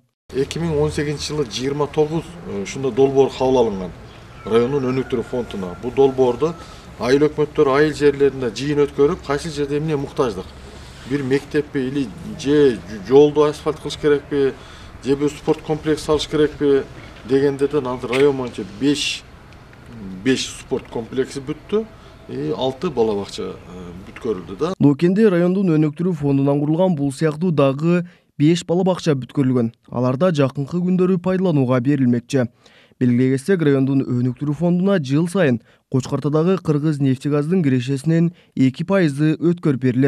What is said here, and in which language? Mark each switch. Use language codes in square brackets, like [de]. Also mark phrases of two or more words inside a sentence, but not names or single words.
[ky] 2018-жылы 29 ушундай долбоор кабыл алынган райондун өнүктүрүү фондуна. Бул долбоорду айыл өкмөттөр айыл жерлеринде жыйын өткөрүп, кайсы жерде эмне муктаждык? Бир мектеппи или же жолду асфальт кылыш керекпи? Же бир спорт комплекс салыш керекпи degendерден алды район боюнча 5 спорт комплекси бүттү, 6 балабакча бүткөрүлдү да. Нокенде райондун өнүктүрүү фондунан курулган бул сыяктуу дагы 5 балабакча бүткөрүлгөн. Аларда жакынкы күндөрү пайдаланууга берилмекчи. Белгилей кетсек, райондун өнүктүрүү фондуна жыл сайын Кочкартадагы Кыргыз нефтегаздын кирешесинен 2% өткөрүп берилет.